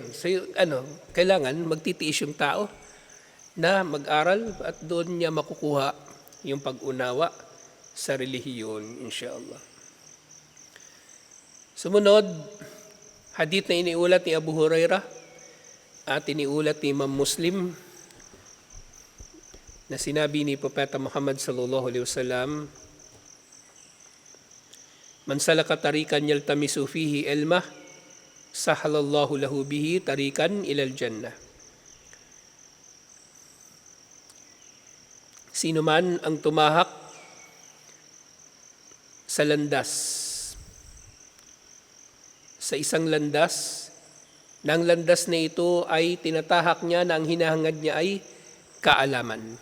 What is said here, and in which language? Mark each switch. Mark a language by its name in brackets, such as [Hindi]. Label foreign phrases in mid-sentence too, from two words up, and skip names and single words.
[Filipino] So kailangan magtitiis yung tao na mag-aral at doon niya makukuha yung pag-unawa sa relihiyon, inshallah. Sumunod, hadith na iniulat ni Abu Hurairah at iniulat ni Imam Muslim na sinabi ni Propeta Muhammad [Arabic] صلى الله عليه وسلم, "من سلك طريقا يلتمس فيه علما سهل الله له به طريقا إلى الجنة." [Filipino] Sino man ang tumahak sa landas, sa isang landas, na ang landas na ito ay tinatahak niya na ang hinahangad niya ay kaalaman.